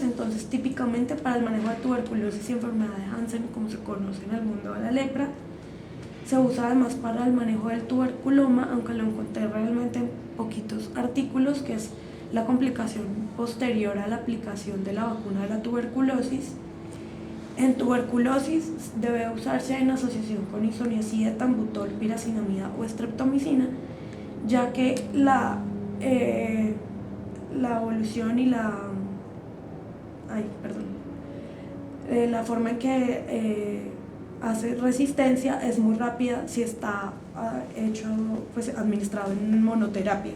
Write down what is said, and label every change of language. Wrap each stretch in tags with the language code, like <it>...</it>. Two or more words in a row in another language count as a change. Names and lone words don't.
<es>Entonces típicamente para el manejo de tuberculosis y enfermedad de Hansen, como se conoce en el mundo de la lepra, se usa además para el manejo del tuberculoma, aunque lo encontré realmente en poquitos artículos, que es la complicación posterior a la aplicación de la vacuna de la tuberculosis. En tuberculosis debe usarse en asociación con isoniazida, tambutol, piracinamida o streptomicina, ya que la evolución y la forma en que hace resistencia es muy rápida si está administrado en monoterapia.</es>